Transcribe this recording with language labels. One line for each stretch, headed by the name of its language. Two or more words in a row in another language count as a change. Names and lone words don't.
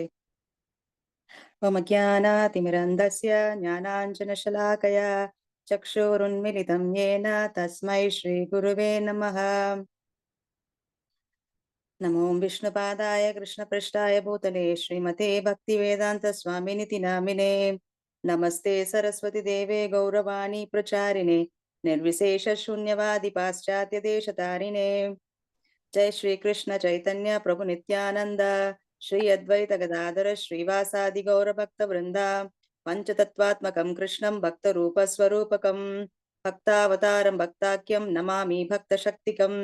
Sanskrit: ഓം അജ്ഞാനാതിമിരന്ധസ്യ ജ്ഞാനാഞ്ജനശലാകയാ ചക്ഷുരുന്മിലിതം യേന തസ്മൈ ശ്രീ ഗുരുവേ നമഃ. നമോ വിഷ്ണുപാദായ കൃഷ്ണപൃഷ്ഠായ ഭൂതലേ ശ്രീമതേ ഭക്തിവേദാന്ത സ്വാമിനിതി നാമിനേ. നമസ്തേ സരസ്വതി ദേവേ ഗൗരവാണി പ്രചാരിണേ निर्विशेष शून्यवादी पाश्चात्य देश तारिणे। जय श्री कृष्ण चैतन्य प्रभु नित्यानंद श्री अद्वैत गदाधर श्रीवासादि गौर भक्त वृंदा पंचतत्वात्मकं कृष्णं भक्त रूप स्वरूपकं भक्तावतारं भक्ताख्यं नमामि भक्त शक्तिकम्।